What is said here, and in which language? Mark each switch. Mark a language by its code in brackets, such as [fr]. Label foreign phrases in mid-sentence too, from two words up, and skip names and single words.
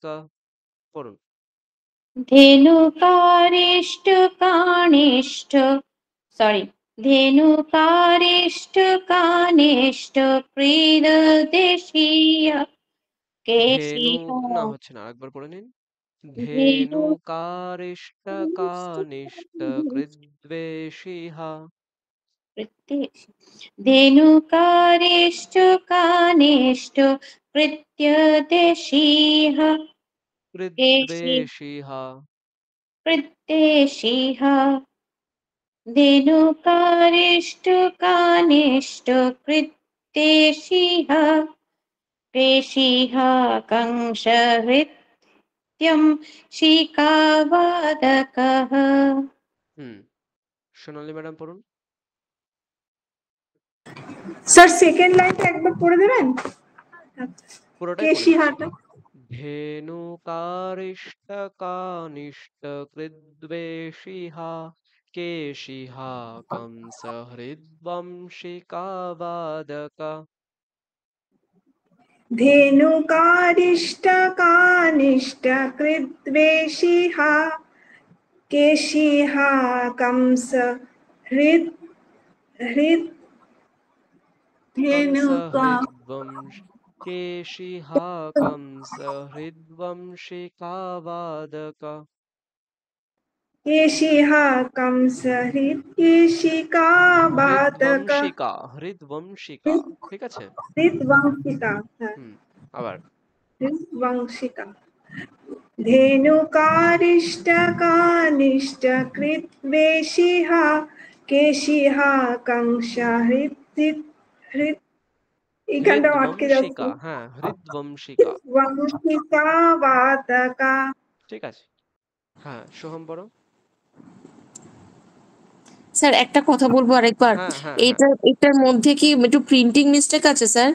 [bn] পড়ুন। [sa] धेनुकारिष्टकानिष्ट क्रीडदेशीय ধেনু केशिह। [bn] না হচ্ছে না, আরেকবার পড়ে নিন। [sa] धेनुकारिष्टकानिष्टकृद्वेषिः धेनुकारेश्च कानेश्च कृत्यदेशीः कृद्वेषिः कृद्देशीः धेनुकारेश्च कानेश्च कृद्देशीः प्रेषिः कंसहृत्यं शिखावादकः। [bn] সোনালী ম্যাডাম পড়ুন। স্যার সেকেন্ড লাইনটা একবার পড়ে দেবেন পুরোটাই পড়ে দিচ্ছি। কেশিহাটা। [sa] धेनुकारिष्टकानिष्टकृद्वेषिः केशिः कंसहृद्वंशिकावादक। धेनुकारिष्टकानिष्टकृद्वेषिः केशिः कंस हृत् हृत् धेनुका केशिः कंसहृद्वंशिकावादक। केशिः कंस हृत्केशिकावादक [bn] হৃদ্বংশিকা ঠিক আছে। [sa] हृद्वंशिका হ্যাঁ [bn] আবার [sa] हृद्वंशिका धेनुकारिष्टकानिष्टकृद्वेषिः केशिः कंस हृत् [bn] এইখানটা আটকে যাচ্ছে। হৃদ্বংশিকা, হ্যাঁ হৃদ্বংশিকা [sa] वंशिकावादका [bn] ঠিক আছে। হ্যাঁ সোহম পড়ো। স্যার একটা কথা বলবো আরেকবার, হ্যাঁ হ্যাঁ হ্যাঁ এটার মধ্যে কি একটু প্রিন্টিং মিস্টেক আছে স্যার?